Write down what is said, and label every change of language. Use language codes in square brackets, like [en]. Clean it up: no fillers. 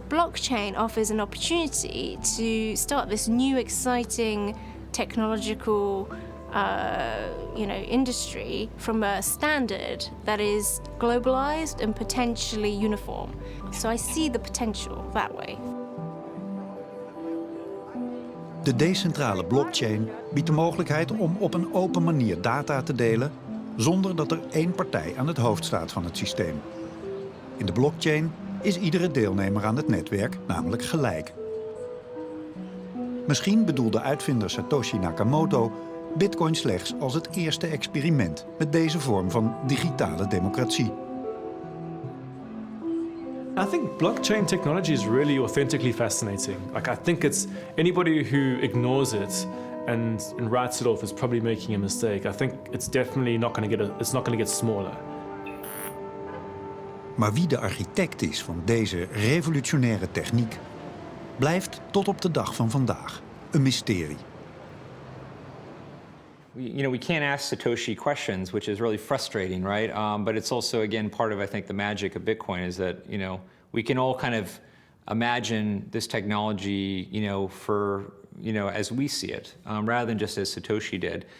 [en] Blockchain offers an opportunity to start this new, exciting technological industry from a standard that is globalized and potentially uniform. So I see the potential that way. [nl] De decentrale blockchain biedt de mogelijkheid om op een open manier data te delen zonder dat er één partij aan het hoofd staat van het systeem. In de blockchain is iedere deelnemer aan het netwerk namelijk gelijk. Misschien bedoelde uitvinder Satoshi Nakamoto Bitcoin slechts als het eerste experiment met deze vorm van digitale democratie. [en] I think blockchain technology is really authentically fascinating. Like, I think it's anybody who ignores it and writes it off is probably making a mistake. I think it's definitely not going to get smaller. [nl] Maar wie de architect is van deze revolutionaire techniek blijft tot op de dag van vandaag een mysterie. [en] We can't ask Satoshi questions, which is really frustrating, right? But it's also, again, part of, I think, the magic of Bitcoin is that, we can all kind of imagine this technology, for, as we see it, rather than just as Satoshi did.